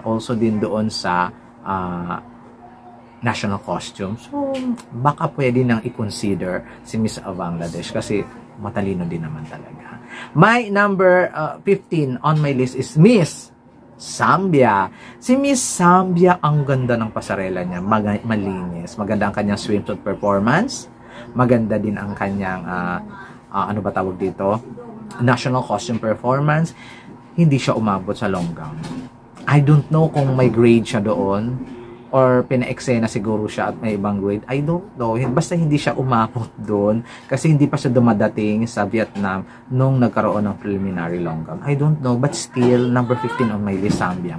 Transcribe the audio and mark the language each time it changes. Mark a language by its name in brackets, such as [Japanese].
[Filipino] Also din doon sa national costume. So, baka pwede nang i-consider si Miss Bangladesh kasi matalino din naman talaga. [English] My number 15 on my list is Miss Zambia. [Filipino] Si Miss Zambia, ang ganda ng pasarela niya. Malinis. Maganda ang kanyang swimsuit performance. Maganda din ang kanyang, ano ba tawag dito? national costume performance, hindi siya umabot sa long gown. [English] I don't know [Filipino] kung may grade siya doon or pina-eksena siguro siya at may ibang grade. I don't know. Basta hindi siya umabot doon kasi hindi pa siya dumadating sa Vietnam nung nagkaroon ng preliminary long gown. [English] I don't know, but still, number 15 on my list, Zambia.